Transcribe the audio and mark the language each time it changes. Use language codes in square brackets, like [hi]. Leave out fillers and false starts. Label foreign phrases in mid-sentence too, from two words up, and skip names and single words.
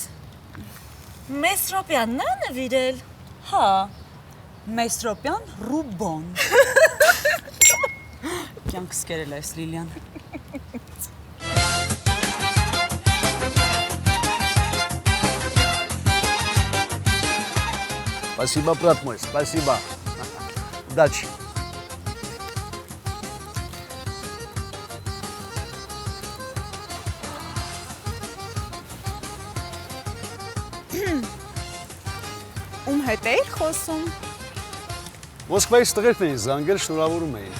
[hy] Մեսրոպյանն է նվիրել Հա Մեսրոպյան Ռուբոն Կյանքս կերել ես Լիլիան [ru] Спасибо, брат мой, спасибо. Удачи. [hy] Ում հետ էիր խոսում։ Մոսկվայից տղերքն էին զանգել, շնորհավորում էին։